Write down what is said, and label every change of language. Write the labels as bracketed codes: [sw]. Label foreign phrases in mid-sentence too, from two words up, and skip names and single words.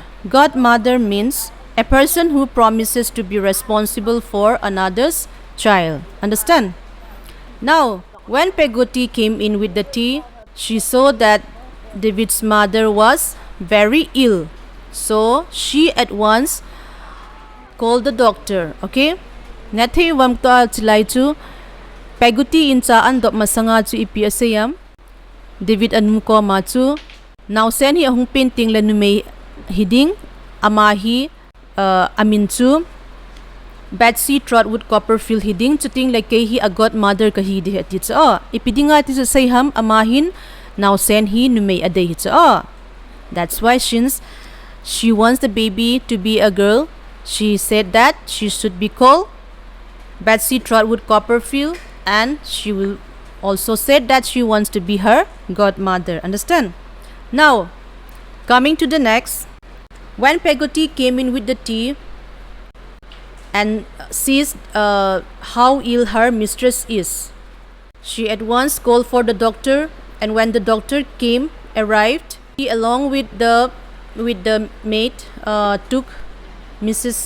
[en] Godmother means a person who promises to be responsible for another's child. Understand? Now, when Peggotty came in with the tea, she saw that David's mother was very ill. So she at once called the doctor. [tcz] Okay? Nathi wamta chilai chu Peggotty incha an dop masanga chu ipi asayam David anu ko ma chu now sen hi ahung painting la nume hiding ama hi amin chu Betsy Trotwood Copperfield hiding chuting like hi a godmother ka hi de ti cha ipidinga ti sa sayham amahin now sen hi nume ade hi cha. [en] That's why since she wants the baby to be a girl, she said that she should be called Betsy Trotwood Copperfield, and she will also said that she wants to be her godmother. Understand? Now, coming to the next, when Peggotty came in with the tea and sees how ill her mistress is, she at once called for the doctor, and when the doctor arrived, he along with the maid took Mrs.